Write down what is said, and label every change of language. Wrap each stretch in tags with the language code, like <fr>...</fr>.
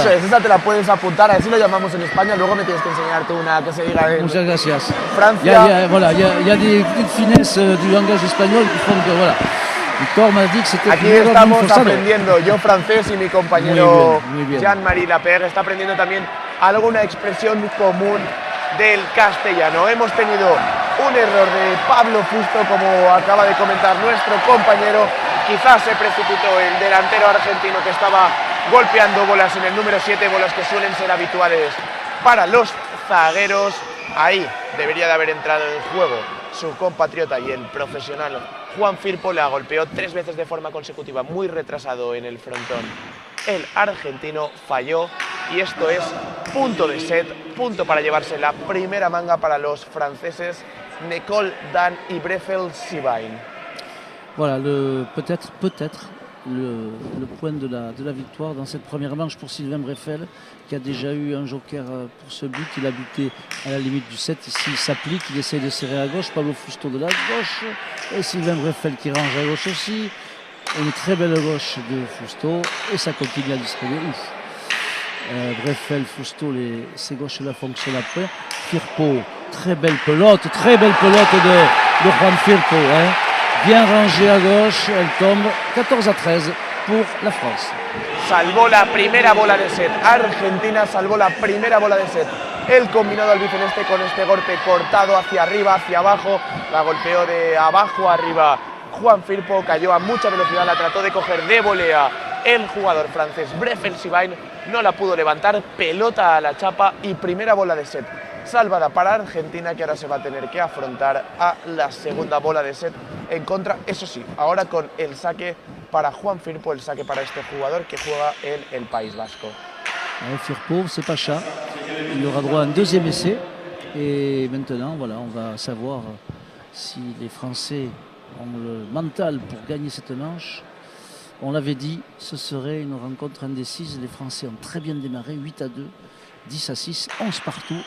<es>Eso es, esa te la puedes apuntar, así lo llamamos en España. Luego me tienes que enseñarte una que se diga en Muchas gracias. Francia.</es> <fr>Il y a des petites finesses du langage espagnol qui font que, voilà. Víctor m'a dit que c'était</fr> <es>Aquí estamos aprendiendo, yo francés y mi compañero Jean-Marie Lapierre está aprendiendo también alguna expresión común del castellano. Hemos tenido un error de Pablo Fusto, como acaba de comentar nuestro compañero. Quizás se precipitó el delantero argentino, que estaba golpeando bolas en el número 7, bolas que suelen ser habituales para los zagueros. Ahí debería de haber entrado en juego su compatriota y el profesional Juan Firpo. La golpeó 3 veces de forma consecutiva, muy retrasado en el frontón. El argentino falló, y esto es punto de set, punto para llevarse la primera manga para los franceses Nicole Dan y Breffel Sivine.</es> <fr>Voilà, peut-être le point de la victoire dans cette première manche pour Sylvain Breffel, qui a déjà eu un joker pour ce but. Il a buté à la limite du 7. Ici, il s'applique, il essaye de serrer à gauche. Pablo Fusto de la gauche, et Sylvain Breffel qui range à gauche aussi. Une très belle gauche de Fusto, et ça continue à distribuer. Breffel, Fusto, ces gauches-là fonctionnent après. Firpo, très belle pelote de Juan Firpo. Bien rangée à gauche, elle tombe 14-13 pour la France.</fr> <es>salvó la primera bola de set. Argentina salvó la primera bola de set. El combinado albiceleste con este golpe cortado hacia arriba, hacia abajo, la golpeó de abajo a arriba. Juan Firpo cayó a mucha velocidad, la trató de coger de volea el jugador francés Breffel-Sivine, no la pudo levantar, pelota a la chapa y primera bola de set salvada para Argentina, que ahora se va a tener que afrontar a la segunda bola de set en contra, eso sí, ahora con el saque para Juan Firpo, el saque para este jugador que juega en el País Vasco.</es> <fr>Firpo, c'est Pacha, il aura droit à un deuxième essai et maintenant voilà, on va savoir si les Français ont le mental pour gagner cette manche. On l'avait dit, ce serait une rencontre indécise. Les Français ont très bien démarré, 8-2, 10-6, 11 partout.</fr>